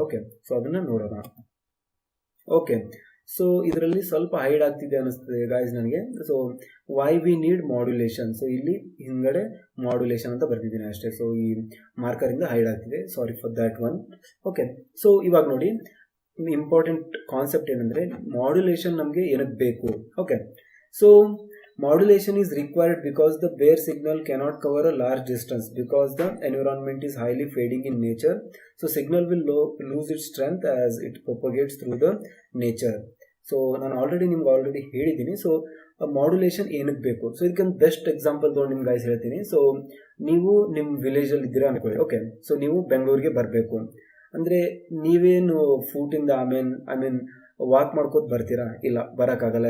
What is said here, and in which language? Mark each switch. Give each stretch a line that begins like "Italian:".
Kannada: Okay, so ಅದನ್ನು ನೋಡೋಣ. Okay, so ಇದರಲ್ಲಿ ಸ್ವಲ್ಪ ಹೈಡ್ ಆಗ್ತಿದೆ ಅನಿಸ್ತದೆ ಗಾಯ್ಸ್ ನನಗೆ.
English: So why we need modulation.
Kannada: So ಇಲ್ಲಿ ಹಿಂದ್ಗಡೆ ಮಾಡ್ಯುಲೇಷನ್ ಅಂತ ಬರ್ತಿದ್ದೀನಿ ಅಷ್ಟೇ. ಸೊ ಈ ಮಾರ್ಕರಿಂದ ಹೈಡ್ ಆಗ್ತಿದೆ,
English: Sorry for that one.
Kannada: Okay, so ಇವಾಗ ನೋಡಿ ಇಂಪಾರ್ಟೆಂಟ್ ಕಾನ್ಸೆಪ್ಟ್ ಏನಂದರೆ ಮಾಡ್ಯುಲೇಷನ್ ನಮಗೆ ಏನಕ್ಕೆ ಬೇಕು.
English: Okay, so modulation is required because the bare signal cannot cover a large distance because the environment is highly fading in nature. So signal will lose its strength as it propagates through the nature.
Kannada: So ನಾನು already ಹೇಳಿದ್ದೀನಿ. So modulation ಏನಕ್ಕೆ ಬೇಕು? So ಇದಕ್ಕೊಂದು best example ತೊಗೊಂಡು ನಿಮ್ಗೆ guys ಹೇಳ್ತೀನಿ. So ನೀವು ನಿಮ್ಮ ವಿಲೇಜಲ್ಲಿ ಇದ್ದೀರಾ ಅನ್ಕೊಳ್ಳಿ. ಓಕೆ, ಸೊ ನೀವು ಬೆಂಗಳೂರಿಗೆ ಬರಬೇಕು ಅಂದರೆ ನೀವೇನು ಫೂಟಿಂದ ಐ ಮೀನ್ ವಾಕ್ ಮಾಡ್ಕೋತ ಬರ್ತೀರಾ? ಇಲ್ಲ, ಬರೋಕ್ಕಾಗಲ್ಲ.